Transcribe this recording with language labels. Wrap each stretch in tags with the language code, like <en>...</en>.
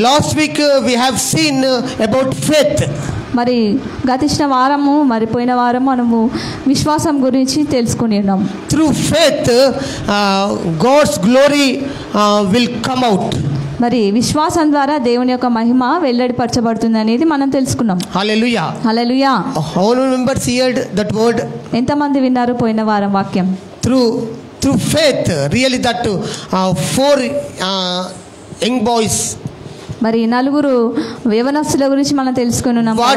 <en>Last week we have seen about faith.</en> <te>మరి గతించిన వారము మరి పోయిన వారం మనము విశ్వాసం గురించి తెలుసుకుని ఉన్నాం.</te> <en>Through faith God's glory will come out.</en> <te>మరి విశ్వాసం ద్వారా దేవుని యొక్క మహిమ వెల్లడిపరచబడుతుంది అనేది మనం తెలుసుకున్నాం.</te> <en>Hallelujah. Hallelujah. How many members heard that word?</en> <te>ఎంతమంది విన్నారు పోయిన వారం వాక్యం?</te> <en>Through faith, really that 4 young boys.</en> <te>మరి 4 యవనస్తుల గురించి మనం తెలుసుకుని ఉన్నాం.</te>